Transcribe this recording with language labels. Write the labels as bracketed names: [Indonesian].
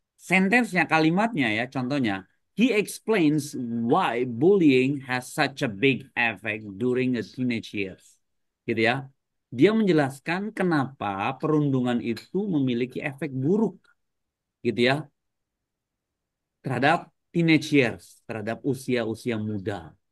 [Indonesian] Sentensinya, kalimatnya ya, contohnya. [English] He explains why bullying has such a big effect during a teenage years. [Indonesian] Gitu ya. Dia menjelaskan kenapa perundungan itu memiliki efek buruk, gitu ya, terhadap [English] teenage years, [Indonesian] terhadap usia-usia muda.